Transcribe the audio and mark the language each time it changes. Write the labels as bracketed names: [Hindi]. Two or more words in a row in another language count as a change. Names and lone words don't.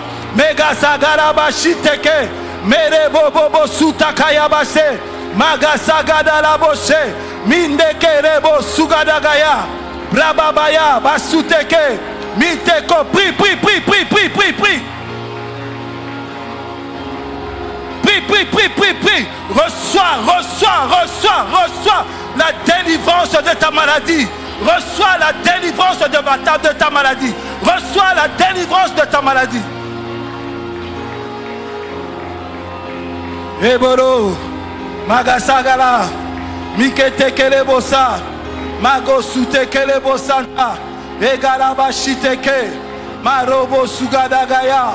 [French] Megasagarabashiteke, Merebobobo Sutakayabase, Magasagadalaboshe, Mindekerebo Sugadagaya, Brababaya, Basuteke, Miteko. Prie, prie, prie, prie, prie, prie, prie. Prie, prie, prie, prie, prie. Reçois, reçois, reçois, reçois la délivrance de ta maladie. Reçois la délivrance de ta maladie. Reçois la délivrance de ta maladie. Eboro, Magasagala, Mikete Kelebosa, Magosute Kelebosanta, Egalabashiteke, Marobo Sugadagaya.